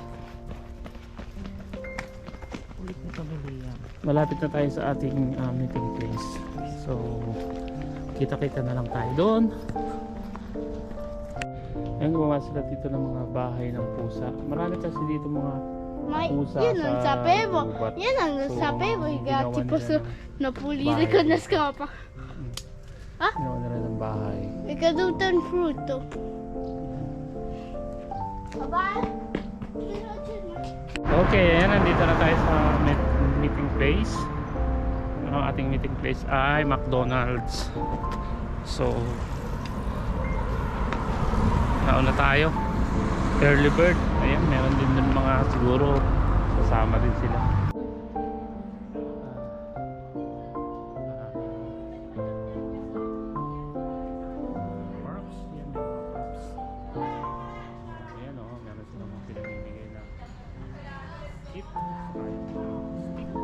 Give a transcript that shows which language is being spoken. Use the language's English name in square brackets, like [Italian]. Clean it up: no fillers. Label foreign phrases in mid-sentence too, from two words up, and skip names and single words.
[Filipino] Ulit na tuloy yan. Malapit na tayo sa ating [English] meeting place. [Filipino] So, kita-kita na lang tayo doon. Yan, gumawa sila dito ng mga bahay ng pusa. Marami kasi dito mga pusa [Italian] Io non sapevo. [Filipino] gubat. [Italian] Io non [Filipino] So, [Italian] sapevo i gatti [Filipino] ginawa [Italian] possono [Filipino] nila [Italian] pulire [Filipino] bahay. [Italian] con la scopa. [Filipino] Ginawa nila ng bahay. [Italian] È caduto un frutto. Papà? [Filipino] Okay, ayan, nandito na tayo sa [English] meeting place. [Filipino] Ang ating [English] meeting place [Filipino] ay McDonald's. So, nauna tayo. [English] Early bird. [Filipino] Ayan, meron din dun mga siguro kasama din sila. Perks. Yan, may mga perks. Ayan o, meron silang mga pinamimigay na kit. Stick.